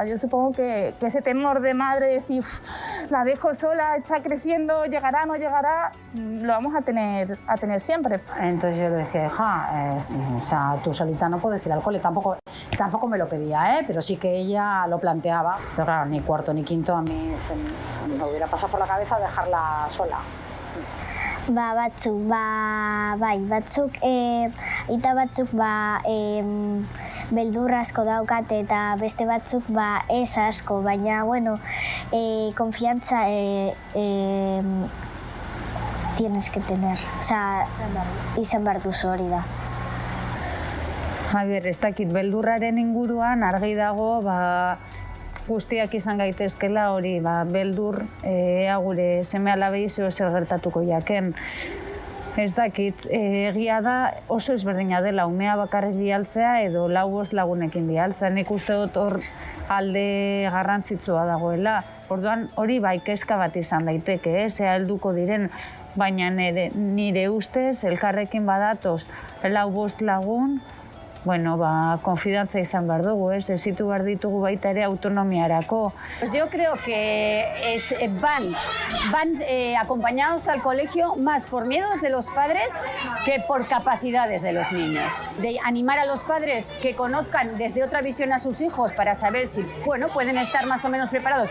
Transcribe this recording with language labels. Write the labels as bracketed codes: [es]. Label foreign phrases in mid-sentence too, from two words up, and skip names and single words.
[es] Yo supongo que ese temor de madre de decir, la dejo sola, está creciendo, llegará, no llegará, lo vamos a tener siempre. Entonces yo le decía, hija, o sea, tú solita no puedes ir al cole, tampoco me lo pedía, pero sí que ella lo planteaba. Pero claro, ni cuarto ni quinto a mí me hubiera pasado por la cabeza dejarla sola. [eu] Batzuk beldurra asko daukate eta beste batzuk ez asko, baina konfiantza [es] tienes que tener, [eu] osea, izan behar duzu hori da. Ez dakit, beldurraren inguruan argi dago, guztiak izan gaitezkela hori, beldur, gure seme-alabei zer gertatuko jaken. Ez dakit, egia da oso ezberdina dela umea bakarrik bialtzea edo 4-5 lagunekin bialtzea. Nik uste dut hor alde garrantzitsua dagoela. Orduan hori kezka bat izan daiteke, zea helduko diren, baina nire ustez elkarrekin badatoz 4-5 lagun, konfidantza izan behar dugu, ezitu behar ditugu baita ere autonomiarako. [es] Pues yo creo que van acompañados al colegio más por miedos de los padres que por capacidades de los niños. De animar a los padres que conozcan desde otra visión a sus hijos para saber si, pueden estar más o menos preparados.